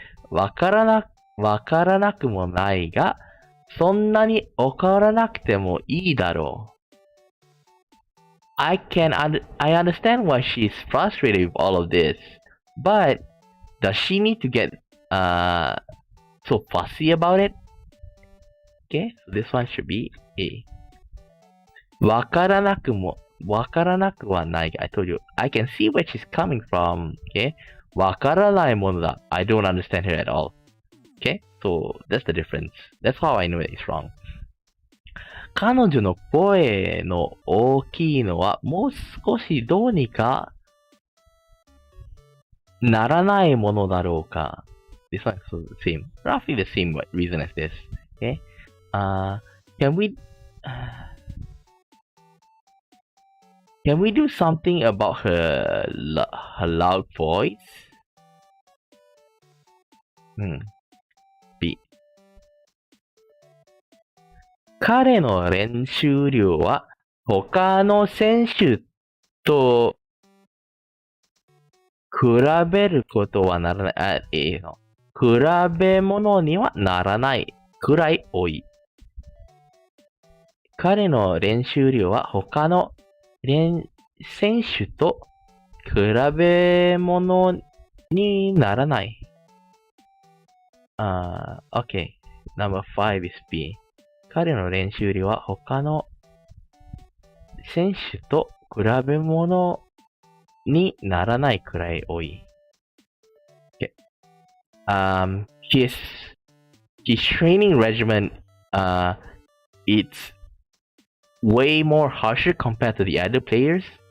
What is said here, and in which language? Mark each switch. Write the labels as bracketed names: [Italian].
[Japanese] わからなくもないが、そんなに怒らなくてもいいだろう。 [English] I understand why she's frustrated with all of this, but does she need to get so fussy about it? Okay, so this one should be A. [Japanese] わからなくはないが、 [English] I told you, I can see where she's coming from. [Japanese] Okay, わからないものだ。 [English] I don't understand her at all. Okay, so that's the difference. That's how I know that it's wrong. [Japanese] 彼女の声の大きいのはもう少しどうにかならないものだろうか。 [English] This one is the same, roughly the same reason as this. Okay, can we do something about her loud voice? B. [Japanese] 彼の練習量は他の選手と比べることはならない。比べ物にはならないくらい多い。彼の練習量は他の選手と比べ物にならない。 [English] Okay. Number 5 is B. [Japanese] 彼の練習量は他の選手と比べ物にならないくらい多い。 [English] Okay. His training regimen, it's way more harsher compared to the other players.